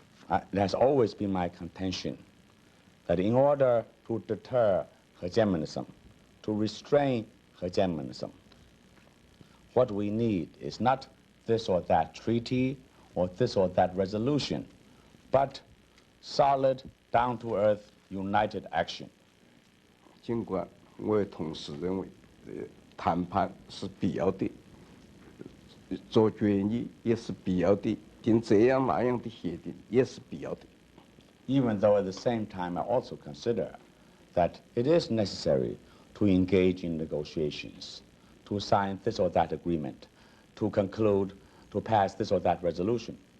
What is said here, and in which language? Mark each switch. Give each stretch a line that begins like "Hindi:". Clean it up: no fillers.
English: It has always been my contention that in order to deter hegemonism, to restrain hegemonism, what we need is not this or that treaty or this or that resolution, but solid, down-to-earth, united action.
Chinese: 尽管我也同时认为，谈判是必要的，做决议也是必要的。订这样那样的协定也是必要的。
English: Even though at the same time I also consider that it is necessary to engage in negotiations, to sign this or that agreement, to conclude, to pass this or that resolution.